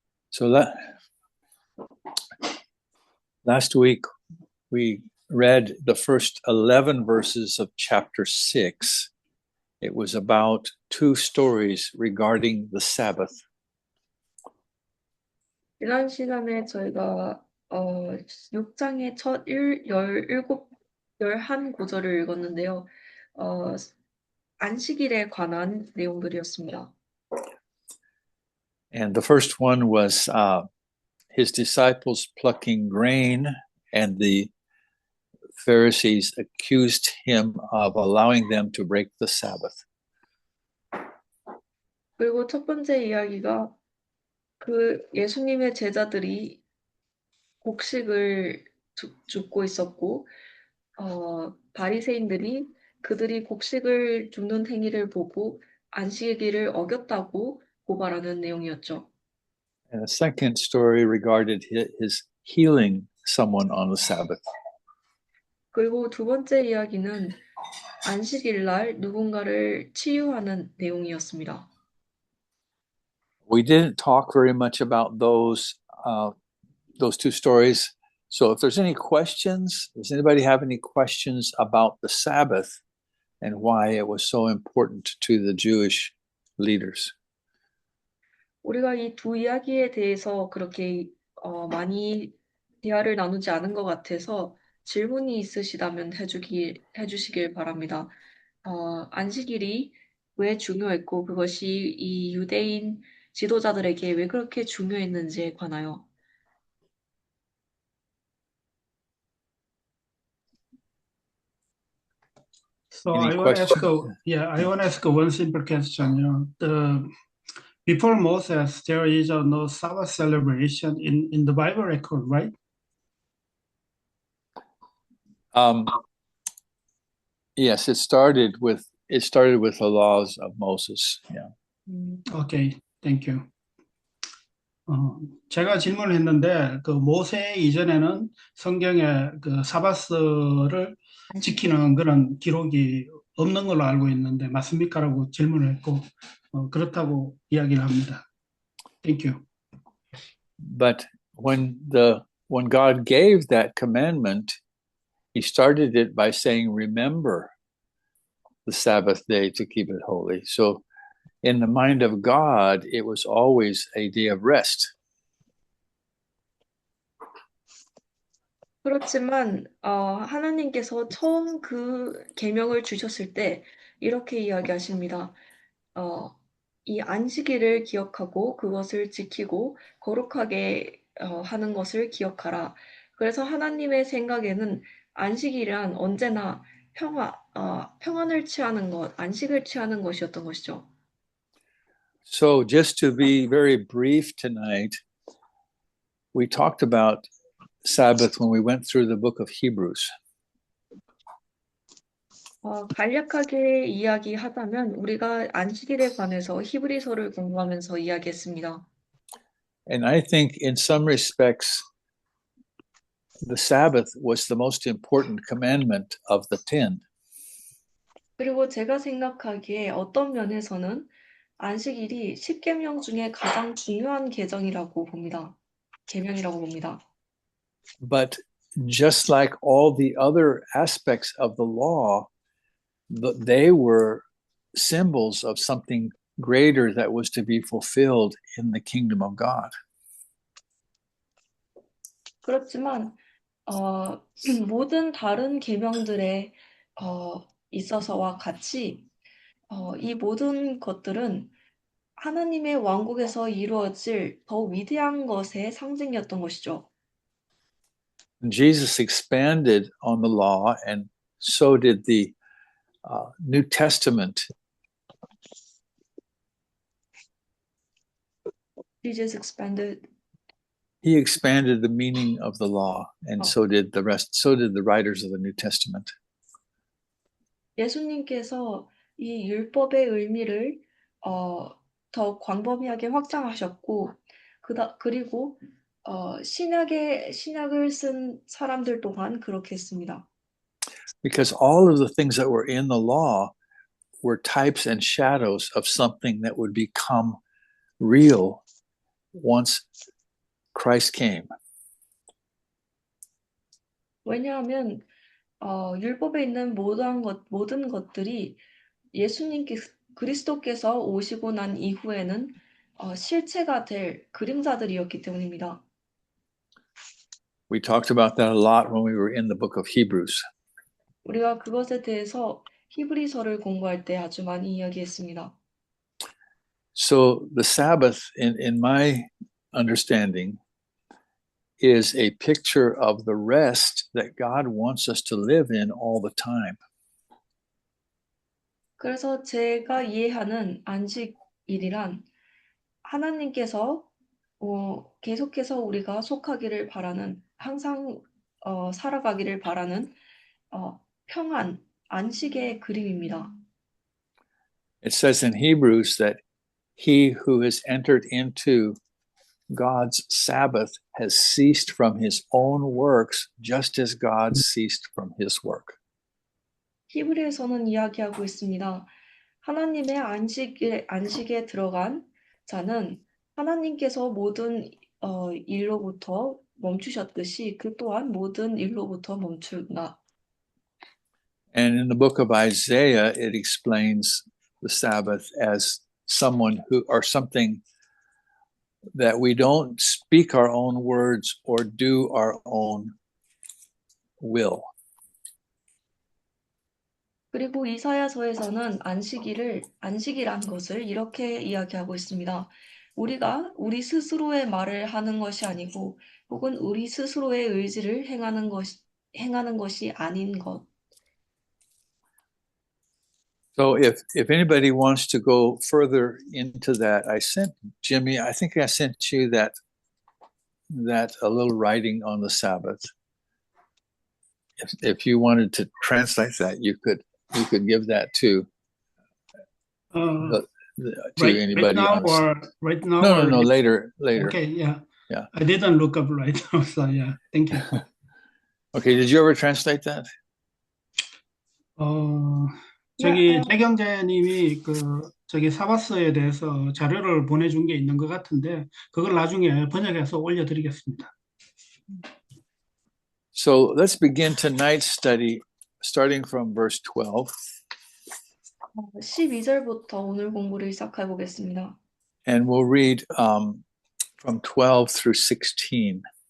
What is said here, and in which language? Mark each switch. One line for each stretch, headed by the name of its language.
English: So last week we read the first 11 verses of chapter 6. It was about two stories regarding the Sabbath.
Korean: 지난 시간에 저희가 6장의 첫 11구절을 읽었는데요. 안식일에 관한 내용들이었습니다.
English: And the first one was his disciples plucking grain, and the Pharisees accused him of allowing them to break the Sabbath.
Korean: 그리고 첫 번째 이야기가 그 예수님의 제자들이 곡식을 줍고 있었고 바리새인들이 그들이 곡식을 줍는 행위를 보고 안식일을 어겼다고 고발하는 내용이었죠.
English: And the second story regarded his healing someone on the Sabbath.
Korean: 그리고 두 번째 이야기는 안식일 날 누군가를 치유하는 내용이었습니다.
English: We didn't talk very much about those two stories. So if there's any questions, does anybody have any questions about the Sabbath and why it was so important to the Jewish leaders?
Korean: 우리가 이 두 이야기에 대해서 그렇게 많이 대화를 나누지 않은 것 같아서 질문이 있으시다면 해주시길 바랍니다. 안식일이 왜 중요했고 그것이 이 유대인 지도자들에게 왜 그렇게 중요했는지에 관하여.
English: So Any I want to ask, questions? I want to ask one simple question. Before Moses, there is no Sabbath celebration in the Bible record, right? Yes, it started with the laws of Moses. Yeah. Okay, thank you.
Korean: 제가 질문을 했는데 그 모세 이전에는 성경에 그 사바스를 지키는 그런 기록이 없는 걸로 알고 있는데 맞습니까라고 질문을 했고 그렇다고 이야기를 합니다.
English: Thank you. But when God gave that commandment, he started it by saying, remember the Sabbath day to keep it holy. So in the mind of God, it was always a day of rest.
Korean: 그렇지만 하나님께서 처음 그 계명을 주셨을 때 이렇게 이야기하십니다. 이 안식일을 기억하고 그것을 지키고 거룩하게 하는 것을 기억하라. 그래서 하나님의 생각에는 안식일은 언제나 평안을 취하는 것, 안식을 취하는 것이었던 것이죠.
English: So just to be very brief tonight, we talked about Sabbath when we went through the book of Hebrews.
Korean: 간략하게 이야기하자면 우리가 안식일에 관해서 히브리서를 공부하면서 이야기했습니다.
English: And I think in some respects, the Sabbath was the most important commandment of the 10.
Korean: 그리고 제가 생각하기에 어떤 면에서는 안식일이 10계명 중에 가장 중요한 계명이라고 봅니다.
English: But just like all the other aspects of the law, they were symbols of something greater that was to be fulfilled in the kingdom of God.
Korean: 그렇지만 모든 다른 계명들에 있어서와 같이 이 모든 것들은 하나님의 왕국에서 이루어질 더 위대한 것의 상징이었던 것이죠.
English: Jesus expanded on the law, and so did the New Testament. Jesus expanded. He expanded the meaning of the law, and so did the rest. So did the writers of the New Testament.
Korean: 예수님께서 이 율법의 의미를 더 광범위하게 확장하셨고, 그리고 신약을 쓴 사람들 또한 그렇게 했습니다.
English: Because all of the things that were in the law were types and shadows of something that would become real once Christ came.
Korean: 왜냐하면 율법에 있는 모든 것들이 그리스도께서 오시고 난 이후에는 실체가 될 그림자들이었기 때문입니다.
English: We talked about that a lot when we were in the book of Hebrews.
Korean: 우리가 그것에 대해서 히브리서를 공부할 때 아주 많이 이야기했습니다.
English: So the Sabbath, in my understanding, is a picture of the rest that God wants us to live in all the time.
Korean: 그래서 제가 이해하는 안식일이란 하나님께서 계속해서 우리가 속하기를 바라는, 항상 살아가기를 바라는 평안, 안식의 그림입니다.
English: It says in Hebrews that he who has entered into God's Sabbath has ceased from his own works, just as God ceased from his work.
Korean: 히브리에서는 이야기하고 있습니다. 하나님의 안식에 들어간 자는 하나님께서 모든 일로부터 멈추셨듯이 그 또한 모든 일로부터 멈춘다.
English: And in the book of Isaiah, it explains the Sabbath as someone who, or something that we don't speak our own words or do our own will.
Korean: 그리고 이사야서에서는 안식이란 것을 이렇게 이야기하고 있습니다. 우리가 우리 스스로의 말을 하는 것이 아니고 혹은 우리 스스로의 의지를 행하는 것이 아닌 것.
English: So if anybody wants to go further into that, I sent Jimmy, I think I sent you that a little writing on the Sabbath. If you wanted to translate that, you could give that to anybody now else. or right now? No, later. Okay, yeah. Yeah. I didn't look up right now, so yeah. Thank you. Okay, did you ever translate that?
Korean: 저기 최경재님이 저기 사바스에 대해서 자료를 보내준 게 있는 것 같은데 그걸 나중에 번역해서 올려드리겠습니다.
English: So let's begin tonight's study, starting from verse 12.
Korean: 12절부터 오늘 공부를 시작해 보겠습니다.
English: And we'll read from 12 through 16.